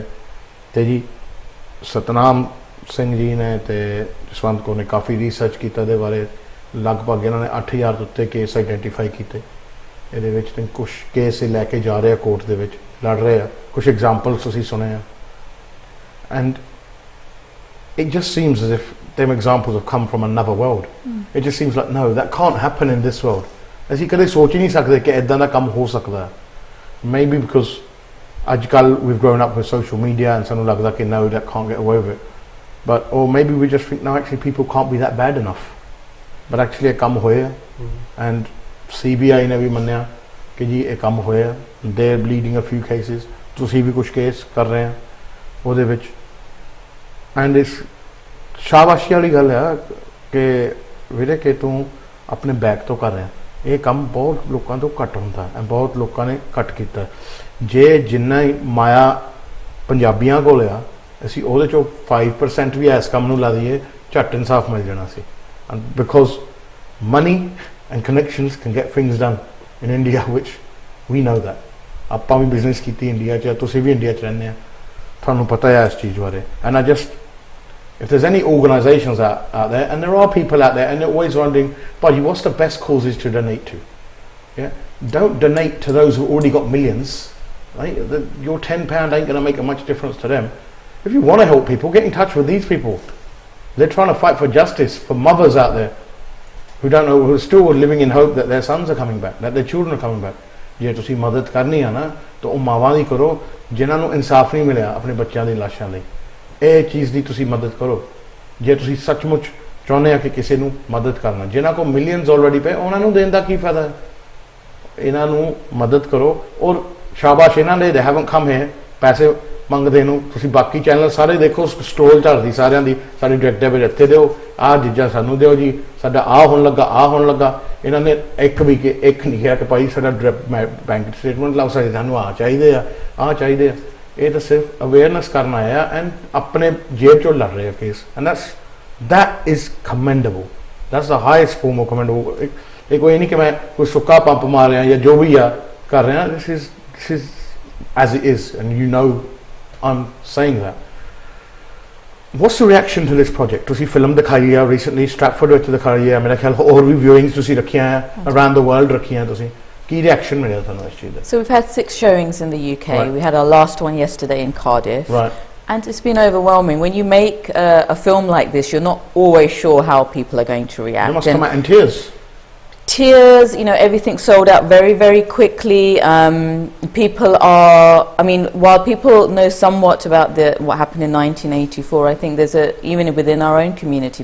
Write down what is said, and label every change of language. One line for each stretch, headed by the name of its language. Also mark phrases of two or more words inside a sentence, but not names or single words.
Punjabi: ਤੇ ਜੀ ਸਤਨਾਮ ਸਿੰਘ ਜੀ ਨੇ ਤੇ ਜਸਵੰਤ ਕੌਰ ਨੇ ਕਾਫੀ ਰਿਸਰਚ ਕੀਤਾ ਇਹਦੇ ਬਾਰੇ। ਲਗਭਗ ਇਹਨਾਂ ਨੇ 8000 ਤੋਂ ਉੱਤੇ ਕੇਸ ਆਈਡੈਂਟੀਫਾਈ ਕੀਤੇ, ਇਹਦੇ ਵਿੱਚ ਤੇ ਕੁਝ ਕੇਸ ਲੈ ਕੇ ਜਾ ਰਹੇ ਆ ਕੋਰਟ ਦੇ ਵਿੱਚ ਲੜ ਰਹੇ ਆ ਕੁਝ ਐਗਜ਼ਾਮਪਲਸ ਤੁਸੀਂ ਸੁਣੇ ਆ ਐਂਡ
English: it just seems as if them examples have come from another world. It just seems like no, that can't happen in this world.
Punjabi: ਅਸੀਂ ਕਦੇ ਸੋਚ ਹੀ ਨਹੀਂ ਸਕਦੇ ਕਿ ਇਦਾਂ ਦਾ ਕੰਮ ਹੋ ਸਕਦਾ ਹੈ.
English: Maybe because
Punjabi: ਅੱਜ ਕੱਲ੍ਹ
English: we've grown up with social media and
Punjabi: ਸਾਨੂੰ ਲੱਗਦਾ ਕਿ
English: no, that can't get away with it. But or maybe we just think no, actually people can't be that bad enough. But actually
Punjabi: ਇਹ ਕੰਮ ਹੋਇਆ and CBI ਨੇ ਵੀ ਮੰਨਿਆ ਕਿ ਜੀ ਇਹ ਕੰਮ ਹੋਇਆ.
English: They're leading a few cases.
Punjabi: ਤੁਸੀਂ ਵੀ ਕੁਝ ਕੇਸ ਕਰ ਰਹੇ ਆ ਉਹਦੇ ਵਿੱਚ ਐਂਡ ਇਸ ਸ਼ਾਬਾਸ਼ੀ ਵਾਲੀ ਗੱਲ ਆ ਕਿ ਵੀਰੇ ਕਿ ਤੂੰ ਆਪਣੇ ਬੈਕ ਤੋਂ ਕਰ ਰਿਹਾ ਇਹ ਕੰਮ ਬਹੁਤ ਲੋਕਾਂ ਤੋਂ ਘੱਟ ਹੁੰਦਾ ਹੈ ਬਹੁਤ ਲੋਕਾਂ ਨੇ ਘੱਟ ਕੀਤਾ ਜੇ ਜਿੰਨਾ ਮਾਇਆ ਪੰਜਾਬੀਆਂ ਕੋਲ ਆ ਅਸੀਂ ਉਹਦੇ ਚੋਂ 5% ਵੀ ਇਸ ਕੰਮ ਨੂੰ ਲਾ ਦਈਏ ਝੱਟ ਇਨਸਾਫ ਮਿਲ ਜਾਣਾ ਸੀ ਬਿਕੋਜ਼
English: money and connections can get things done in India which we know that
Punjabi: ਆਪਾਂ ਵੀ ਬਿਜ਼ਨਸ ਕੀਤੀ ਇੰਡੀਆ 'ਚ ਤੁਸੀਂ ਵੀ ਇੰਡੀਆ 'ਚ ਰਹਿੰਦੇ ਆ ਤੁਹਾਨੂੰ ਪਤਾ ਹੈ ਇਸ ਚੀਜ਼ ਬਾਰੇ
English: and I just if there's any organisations out there and there are people out there and they're always wondering buddy what's the best causes to donate to don't donate to those who've already got millions right your £10 ain't going to make a much difference to them if you want to help people get in touch with these people they're trying to fight for justice for mothers out there who don't know who are still living in hope that their sons are coming back that their children are coming back
Punjabi: ਜੇ ਤੁਸੀਂ ਮਦਦ ਕਰਨੀ ਆ ਨਾ ਤਾਂ ਉਹ ਮਾਵਾਂ ਦੀ ਕਰੋ ਜਿਨ੍ਹਾਂ ਨੂੰ ਇਨਸਾਫ ਨਹੀਂ ਮਿਲਿਆ ਆਪਣੇ ਬੱਚਿਆਂ ਦੀ ਲਾਸ਼ਾਂ ਲਈ ਇਹ ਚੀਜ਼ ਦੀ ਤੁਸੀਂ ਮਦਦ ਕਰੋ ਜੇ ਤੁਸੀਂ ਸੱਚਮੁੱਚ ਚਾਹੁੰਦੇ ਆ ਕਿ ਕਿਸੇ ਨੂੰ ਮਦਦ ਕਰਨਾ ਜਿਨ੍ਹਾਂ ਕੋਲ
English: millions already
Punjabi: ਪਏ ਉਹਨਾਂ ਨੂੰ ਦੇਣ ਦਾ ਕੀ ਫਾਇਦਾ ਹੈ ਇਹਨਾਂ ਨੂੰ ਮਦਦ ਕਰੋ ਔਰ ਸ਼ਾਬਾਸ਼ ਇਹਨਾਂ ਦੇ
English: haven't come here
Punjabi: ਪੈਸੇ ਮੰਗਦੇ ਨੂੰ ਤੁਸੀਂ ਬਾਕੀ ਚੈਨਲ ਸਾਰੇ ਦੇਖੋ ਸਟੋਲ ਝੜਦੀ ਸਾਰਿਆਂ ਦੀ ਸਾਡੇ
English: direct debit
Punjabi: ਇੱਥੇ ਦਿਓ ਆਹ ਚੀਜ਼ਾਂ ਸਾਨੂੰ ਦਿਓ ਜੀ ਸਾਡਾ ਆਹ ਹੋਣ ਲੱਗਾ ਇਹਨਾਂ ਨੇ ਇੱਕ ਨਹੀਂ ਕਿਹਾ ਕਿ ਭਾਈ ਸਾਡਾ
English: bank statement
Punjabi: ਲਾਓ ਸਾਨੂੰ ਆਹ ਚਾਹੀਦੇ ਆ ਇਹ ਤਾਂ ਸਿਰਫ ਅਵੇਅਰਨੈਸ ਕਰਨ ਆਇਆ ਐਂਡ ਆਪਣੇ ਜੇਬ ਚੋਂ ਲੜ ਰਹੇ ਆ ਕੇਸ ਐਂਡ
English: that is commendable that's the highest form of commendable
Punjabi: ਇਹ ਕੋਈ ਨਹੀਂ ਕਿ ਮੈਂ ਕੋਈ ਸੁੱਕਾ ਪੰਪ ਮਾਰ ਰਿਹਾ ਜਾਂ ਜੋ ਵੀ ਆ ਕਰ ਰਿਹਾ
English: this is as it is and you know I'm saying that what's the reaction to this project
Punjabi: ਤੁਸੀਂ ਫਿਲਮ ਦਿਖਾਈ ਆ recently Stratford ਵਿੱਚ ਦਿਖਾਈ ਆ ਮੇਰਾ ਖਿਆਲ ਹੋਰ ਵੀ viewings ਤੁਸੀਂ ਰੱਖੀਆਂ ਆ
English: around the world
Punjabi: ਰੱਖੀਆਂ ਤੁਸੀਂ ਕੀ reaction ਮਿਲਿਆ ਤੁਹਾਨੂੰ ਇਸ ਚੀਜ਼ ਦਾ
English: So we've had 6 showings in the UK right. We had our last one yesterday in Cardiff right and it's been overwhelming when you make a film like this you're not always sure how people are going to react you must come out in tears you know everything sold out very very quickly people are I mean while people know somewhat about what happened in 1984 I think there's even within our own community